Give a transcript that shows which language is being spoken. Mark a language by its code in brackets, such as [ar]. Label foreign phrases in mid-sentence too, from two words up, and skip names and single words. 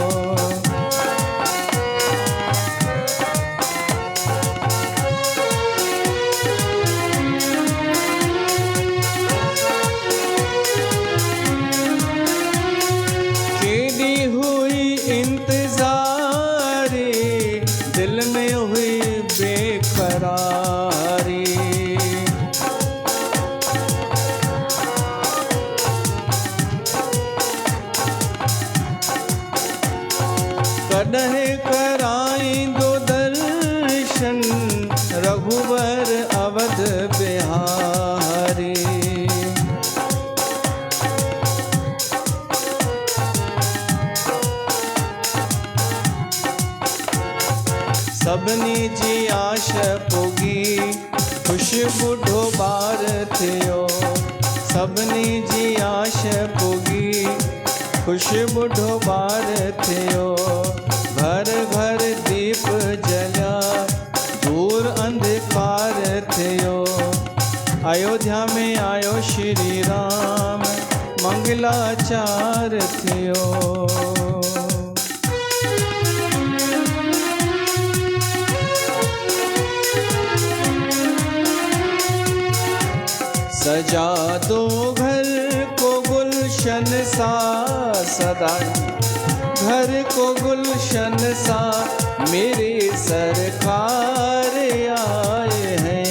[hi] केडी हुई इंतजारी, दिल में हुई बेकरारी। [sd] कॾहिं कराईंदो दर्शन रघुवर अवध बिहारी। सभिनी जी आश पुगी ख़ुश बुढ़ो ॿार थियो। सभिनी जी आश पुगी ख़ुश बुढ़ो ॿार थियो। घर घर दीप जलिया दूर अंधकार थियो। अयोध्या में आयो श्री राम मंगलाचार थियो। [hi] सजा दो घर को गुलशन सा सदा, घर को गुलशन सा मेरे सरकार आए हैं।